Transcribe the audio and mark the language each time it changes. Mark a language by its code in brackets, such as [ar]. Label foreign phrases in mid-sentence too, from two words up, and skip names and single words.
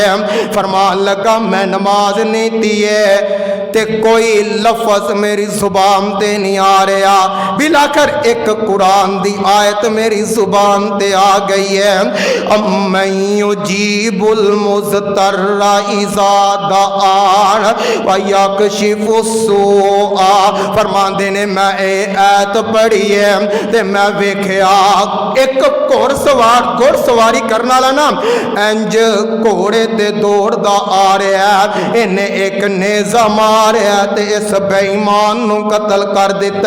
[pa] فرمان لگا میں نماز نہیں دیے تے کوئی لفظ میری زبان تے نہیں آ رہا. بل آخر ایک قرآن دی آیت میری زبان تے آ گئی ہے, [ar] يجيب المضطر إذا دعاه ويكشف السوء. [pa] فرماندے نے میں یہ آیت پڑھی ہے تے میں ویکھیا ایک گھڑسواری کرنے والا نا انج گھوڑے تے دوڑدا آ رہا ہے. انہیں ایک نیزہ ماریا تے اس بے ایمان نوں قتل کر دتا.